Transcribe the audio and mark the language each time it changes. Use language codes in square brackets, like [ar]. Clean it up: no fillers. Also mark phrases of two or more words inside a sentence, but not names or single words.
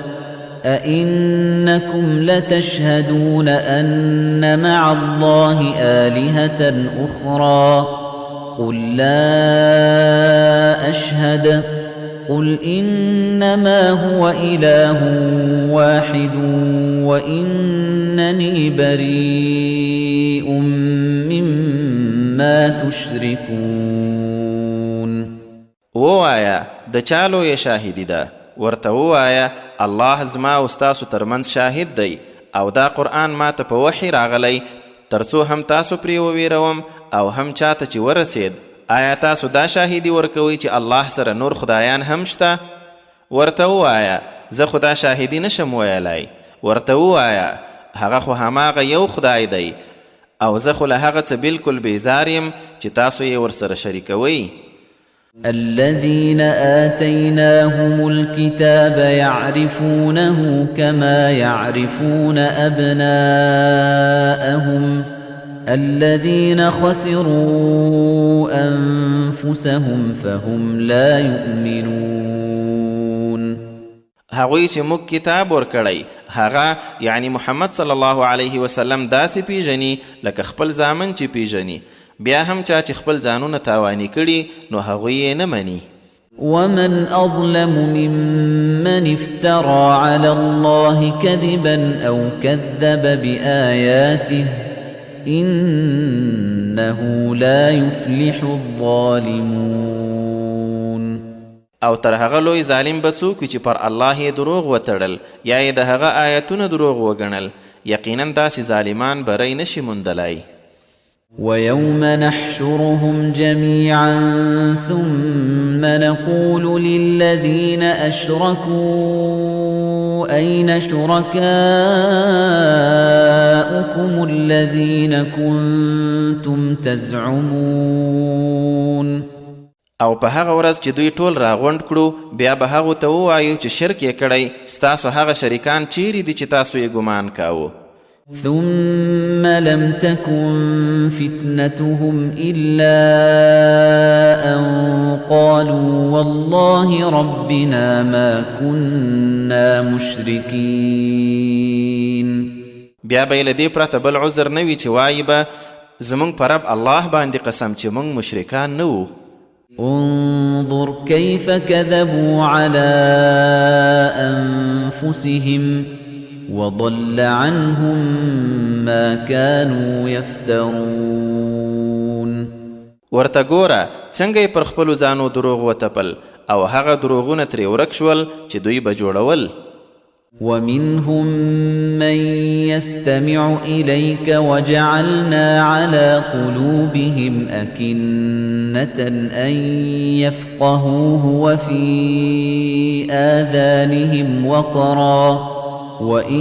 [ar] أئنكم لتشهدون أن مع الله آلهة أخرى قل لا أشهد قل إنما هو إله واحد وإنني بريء مما تشركون. [ps] ووایا د چالو یې شاهدی ده، ورته ووایا الله زما او ستاسو ترمنځ شاهد دی او دا قرآن ما ته په وحی راغلی ترڅو هم تاسو پرې وویروم او هم چاته چې ورسید. آیا تاسو دا شاهدی ورکوئ چې الله سره نور خدایان هم شته؟ ورته ووایه زه خدا شاهدی نشم ویلی. ورته ووایه هغه خو هماغه یو خدای دی او زه خو له هغه څه بلکل بیزار یم چې تاسو یې ورسره شریکوئ. [ar] الذين آتيناهم الكتاب يعرفونه كما يعرفون أبناءهم الذين خسروا أنفسهم فهم لا يؤمنون. [ps] هغوی چې موږ کتاب ورکړی هغه یعنی محمد [ar] صلی الله علیه وسلم [ps] داسې پیژني لکه خپل زامن چې پیژني، بیا هم چا چې خپل ځانونه تاواني کړي نو هغوی یې نه مني. [ar] ومن أظلم ممن افترى على الله كذبا أو كذب بآياته إنه لا يفلح الظالمون. [ps] او تر هغه لوی ظالم به څوک چې پر الله یې دروغ وتړل یا یې د هغه آیتونه دروغ وګڼل، یقینا داسې ظالمان بری نشي موندلی. [ar] ويوم نحشرهم جميعا ثم نقول للذين أشركوا أين شركاؤكم الذين كنتم تزعمون. [ps] او په هغه ورځ چې دوی ټول راغونډ کړو بیا به هغو ته ووایو چې شرک یې کړی، ستاسو هغه شریکان چیرې دي چې تاسو یې ګمان کاوه. [ar] ثم لم تكن فتنتهم إلا أن قالوا والله ربنا ما كنا مشركين. [ps] بیا به یې له دې پرته بل عذر نه وي چې وایي به زموږ په رب الله باندې قسم چې موږ مشرکان نه وو. [ar] انظر كيف كذبوا على أنفسهم وضل عنهم ما كانوا يفترون. [ps] ورته ګوره څنګه یې پر خپلو ځانو دروغ وتپل او هغه دروغونه ترې ورک شول چې دوی به جوړول. [ar] ومنهم من يستمع إليك وجعلنا على قلوبهم أكنة أن يفقهوه وفي آذانهم وقرا وإن